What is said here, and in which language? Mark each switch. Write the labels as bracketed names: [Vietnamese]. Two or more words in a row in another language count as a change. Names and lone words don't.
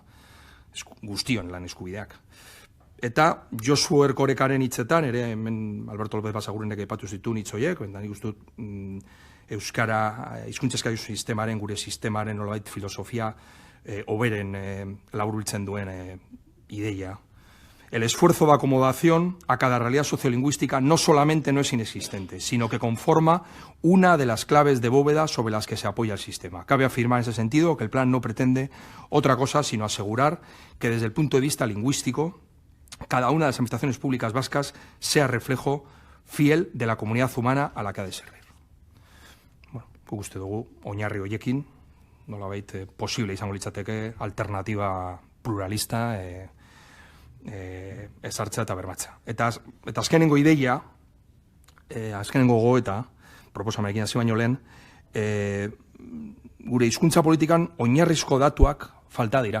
[Basque] Guztion lan eskubideak. Eta Josu Erkorekaren hitzetan, ere hemen Alberto López Basagurenek aipatu zituen hitz horiek, eta nik uste dut euskara hizkuntza eskakizun sistemaren, gure sistemaren nolabait filosofia hoberen laburbiltzen duen ideia. [Spanish] El esfuerzo de acomodación a cada realidad sociolingüística no solamente no es inexistente, sino que conforma una de las claves de bóveda sobre las que se apoya el sistema. Cabe afirmar en ese sentido que el plan no pretende otra cosa sino asegurar que desde el punto de vista lingüístico cada una de las administraciones públicas vascas sea reflejo fiel de la comunidad humana a la que ha de servir. [Basque] Bueno, guk uste dugu oinarri horiekin, nolabait posible izango litzateke [Spanish] alternativa pluralista [Basque] ezartzea eta bermatzea. Eta azkenengo ideia, azkenengo gogoeta, proposamenekin hasi baino lehen, gure hizkuntza politikan oinarrizko datuak falta dira.